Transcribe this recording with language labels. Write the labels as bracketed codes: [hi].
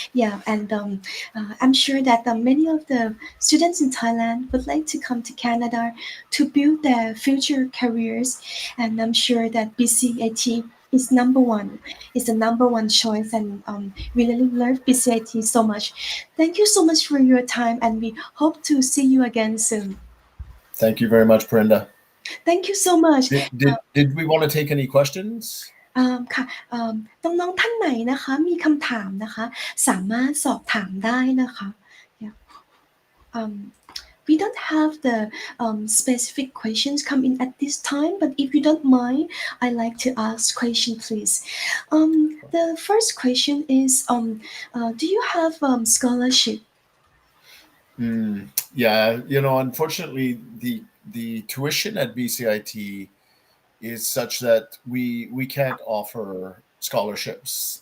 [en] Yeah, and I'm sure that many of the students in Thailand would like to come to Canada to build their future careers, and I'm sure that BCIT is the number one choice, and we really love BCIT so much. Thank you so much for your time, and we hope to see you again soon. Thank you very much, Perinda. Thank you so much. Did we want to take any questions? [th] ค่ะน้องๆท่านไหนนะคะมีคำถามนะคะสามารถสอบถามได้นะคะ [en] we don't have the specific questions come in at this time, but if you don't mind, I'd like to ask question, please. The first question is, do you have scholarship? Yeah, unfortunately, the tuition at BCIT is such that we can't offer scholarships.